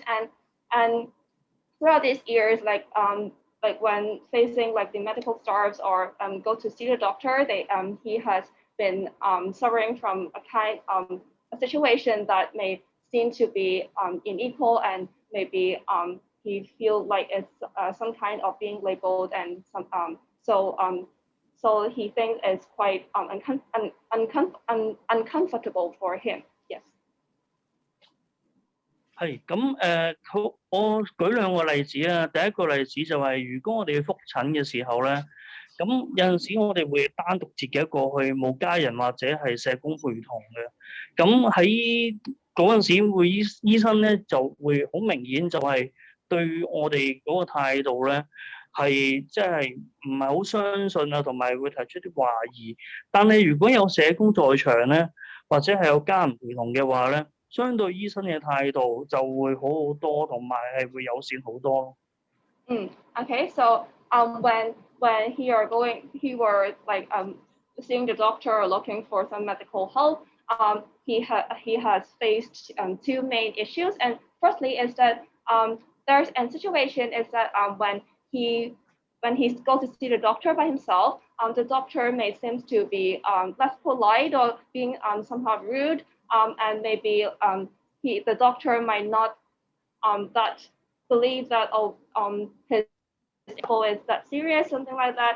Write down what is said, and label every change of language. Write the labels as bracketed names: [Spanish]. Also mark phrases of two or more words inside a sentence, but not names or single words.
[English] and throughout these years, like when facing like the medical staffs or go to see the doctor, he has been suffering from a situation that may seem to be unequal and maybe he feel like it's some kind of being labeled and so he thinks it's quite uncomfortable for him. Yes. [Cantonese] 係咁我舉兩個例子啊。第一個例子就係如果我哋去覆診嘅時候咧，咁有陣時我哋會單獨自己一個去，冇家人或者係社工陪同嘅。咁喺嗰陣時醫生咧就會好明顯就係對我哋嗰個態度咧係即係唔係好相信啊，同埋會提出啲懷疑。但係如果有社工在場咧，或者係有家人陪同嘅話咧，相對醫生嘅態度就會好好多，同埋係會友善好多。 [English] Okay, so when he were like seeing the doctor or looking for some medical help, he has faced two main issues. And firstly is that there's a situation is that when he goes to see the doctor by himself, the doctor may seem to be less polite or being somehow rude, and maybe the doctor might not that believe that his ego is that serious, something like that.